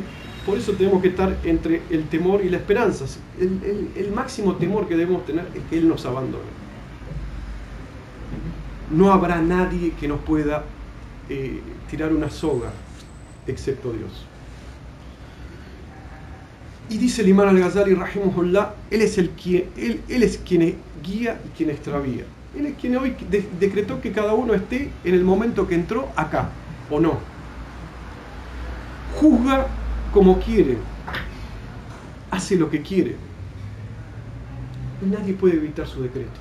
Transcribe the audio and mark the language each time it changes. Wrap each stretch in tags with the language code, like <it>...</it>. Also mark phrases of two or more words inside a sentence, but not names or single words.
<es>Por eso tenemos que estar entre el temor y la esperanza. El máximo temor que debemos tener es que Él nos abandone. No habrá nadie que nos pueda tirar una soga, excepto Dios. Y dice el Imam al-Ghazali, rahimahullah, Él es quien guía y quien extravía. Él es quien hoy decretó que cada uno esté en el momento que entró acá, o no. Juzga como quiere, hace lo que quiere. Nadie puede evitar su decreto.</es>